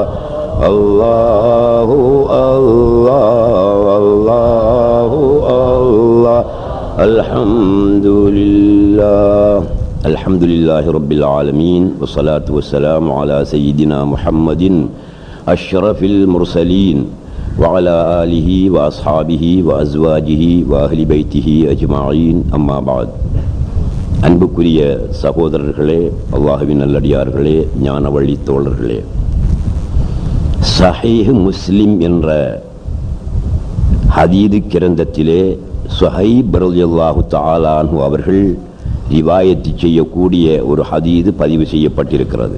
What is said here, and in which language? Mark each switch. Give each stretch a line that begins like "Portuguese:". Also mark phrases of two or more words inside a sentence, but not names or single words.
Arabic: الله الله الله الله الحمد لله الحمد لله رب العالمين والصلاة والسلام على سيدنا محمد أشرف المرسلين وعلى آله وأصحابه وأزواجه وأهل بيته أجمعين أما بعد
Tamil: அன்புக்குரிய சகோதரர்களே, அல்லாஹ்வின் நல்லடியார்களே, ஞான வழி தோழர்களே, சஹீஹ் முஸ்லிம் என்ற ஹதீது கிரந்தத்திலே சுஹைப்
Arabic: رضي الله تعالى عنه
Tamil: அவர்கள் ரிவாயத்து செய்யக்கூடிய ஒரு ஹதீது பதிவு செய்யப்பட்டிருக்கிறது.